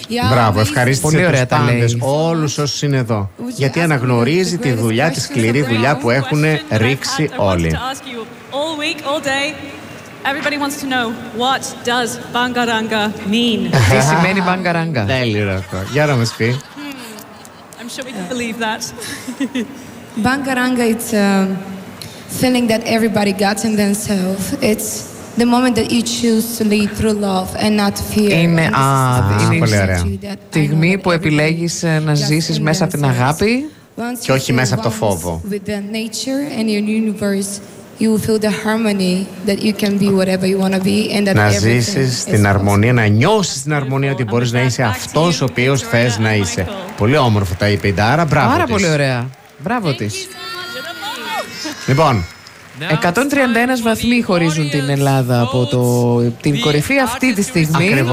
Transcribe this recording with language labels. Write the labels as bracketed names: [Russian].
[Greek] Μπράβο, ευχαρίστησε τους πάντες, όλους όσους είναι εδώ. Γιατί αναγνωρίζει τη δουλειά, τη σκληρή δουλειά που έχουν ρίξει όλοι. [English] All week, all day, everybody wants to know what does bangaranga mean. [Greek] Τι σημαίνει bangaranga? Τέλειο αυτό. Για να μας πει. [English] I'm sure we can believe that. Bangaranga, it's a feeling that everybody got in themselves. It's the moment that you choose to lead through love and not fear. [Greek] Είναι πολύ ωραία. Στιγμή που επιλέγεις να ζήσεις μέσα από την αγάπη και όχι μέσα από το φόβο. [English] With the nature and your universe. You feel the harmony that you can be whatever you want to be and that everything. [Greek] Να ζήσεις την αρμονία, να νιώσεις την αρμονία ότι μπορείς να είσαι αυτός ο οποίος θες να είσαι. Πολύ όμορφο τα είπε η Ντάρα, μπράβο της. Πάρα πολύ ωραία. Μπράβο της. Λοιπόν, 131 βαθμοί χωρίζουν την Ελλάδα από το, την κορυφή αυτή τη στιγμή.